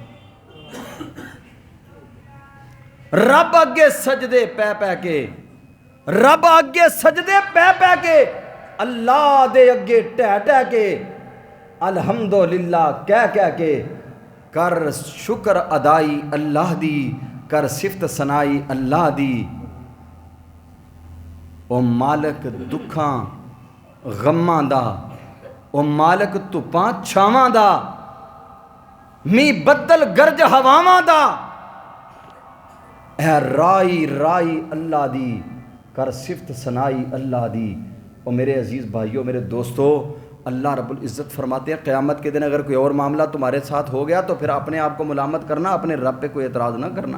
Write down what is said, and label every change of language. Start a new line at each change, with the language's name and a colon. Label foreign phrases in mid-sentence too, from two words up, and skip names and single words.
Punjabi: رب اگے سجدے پہ پہ کے، رب اگے سجدے پہ پہ کے، اللہ دے اگے ٹہ ٹہ کے، الحمدللہ کہہ کہہ کے، کر شکر ادائی اللہ دی، کر صفت ثنائی اللہ دی۔ او مالک دکھاں غماں دا، او مالک تپاں چھاواں دا، می بدل گرج ہواواں دا، اے رائی رائی اللہ دی، کر صفت ثنائی اللہ دی۔
Urdu: اور میرے عزیز بھائیوں، میرے دوستو، اللہ رب العزت فرماتے ہیں قیامت کے دن اگر کوئی اور معاملہ تمہارے ساتھ ہو گیا تو پھر اپنے آپ کو ملامت کرنا، اپنے رب پہ کوئی اعتراض نہ کرنا۔